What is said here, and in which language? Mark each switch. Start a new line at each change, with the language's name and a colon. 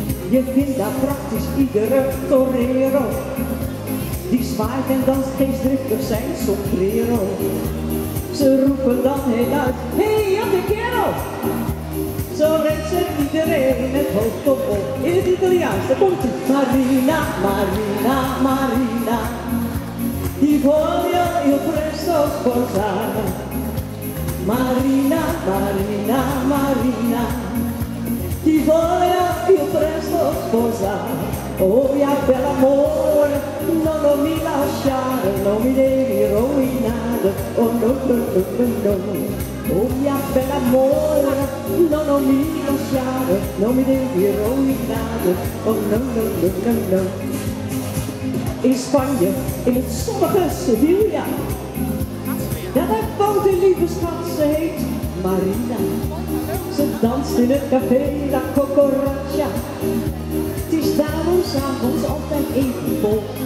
Dutch: Je vindt daar praktisch iedere torero, die zwaait en danst geestdriftig zijn sombrero. Ze roepen dan heel uit, hey, Jan kerel! Zo redt ze iedereen het hoofd op. In het Italiaans, daar komt ie.
Italian: Marina, Marina, Marina, ti voglio io presto sposare. Marina, Marina, Marina, ti voglio io presto sposare. Oh mia bella amore, no, non mi lasciare, non mi devi rovinare. Oh no, no, no, no, no. Oh mia bella amore, no, non mi lasciare, non mi devi rovinare. Oh no, no, no, no, no.
Dutch: In Spanje, in het zonnige Sevilla, daar woont een lieve schat, ze heet Marina. Ze danst in het café La Cucaracha, het is daarom s'avonds altijd even vol.